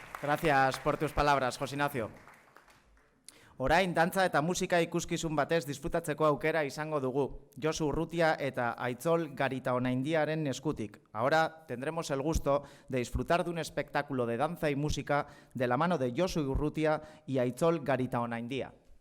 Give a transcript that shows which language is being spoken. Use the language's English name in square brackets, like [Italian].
[Spanish] Gracias por tus palabras, José Ignacio. [Basque] Orain, dantza eta musika ikuskizun batez disfrutatzeko aukera izango dugu, Josu Urrutia eta Aitzol Garitaonaindiaren eskutik. [Spanish] Ahora tendremos el gusto de disfrutar de un espectáculo de danza y música de la mano de Josu Urrutia y Aitzol Garitaonaindia.